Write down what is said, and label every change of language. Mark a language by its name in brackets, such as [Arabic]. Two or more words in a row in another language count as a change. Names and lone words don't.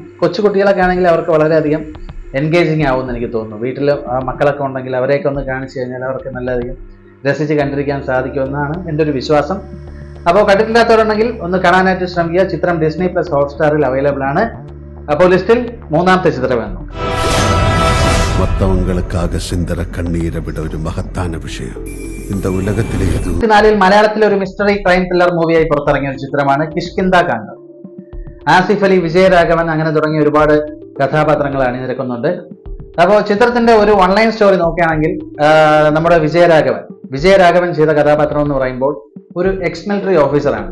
[Malayalam] കൊച്ചുകുട്ടികളൊക്കെ ആണെങ്കിൽ അവർക്ക് വളരെയധികം എൻഗേജിങ് ആവുമെന്ന് എനിക്ക് തോന്നുന്നു. വീട്ടിൽ മക്കളൊക്കെ ഉണ്ടെങ്കിൽ അവരെയൊക്കെ ഒന്ന് കാണിച്ചു കഴിഞ്ഞാൽ അവർക്ക് നല്ലധികം രസിച്ച് കണ്ടിരിക്കാൻ സാധിക്കുമെന്നാണ് എൻ്റെ ഒരു വിശ്വാസം. അപ്പോൾ കണ്ടിട്ടില്ലാത്തവരുണ്ടെങ്കിൽ ഒന്ന് കാണാനായിട്ട് ശ്രമിക്കുക. ചിത്രം Disney+ ഹോട്ട്സ്റ്റാറിൽ അവൈലബിൾ ആണ്. അപ്പോൾ ലിസ്റ്റിൽ 3ാമത്തെ ചിത്രം വേണം. [Tamil] மற்றவங்களுக்காக சிந்தர கண்ணீரை விட ஒரு மகத்தான விஷயம் இந்த உலகத்திலே [Malayalam] 2024 മലയാളത്തിലെ ഒരു [English] mystery crime thriller movie [Malayalam] പുറത്തിറങ്ങിയ ഒരു ചിത്രമാണ് കിഷ്കിന്ധ കാണ്ഡം. ആസിഫ് അലി, വിജയരാഘവൻ, അങ്ങനെ തുടങ്ങിയ ഒരുപാട് കഥാപാത്രങ്ങൾ അണിനിരക്കുന്നുണ്ട്. അപ്പോൾ ചിത്രത്തിന്റെ ഒരു [English] online story [Malayalam] നോക്കുകയാണെങ്കിൽ നമ്മുടെ വിജയരാഘവൻ ചെയ്ത കഥാപാത്രം എന്ന് പറയുമ്പോൾ ഒരു [English] ex military officer.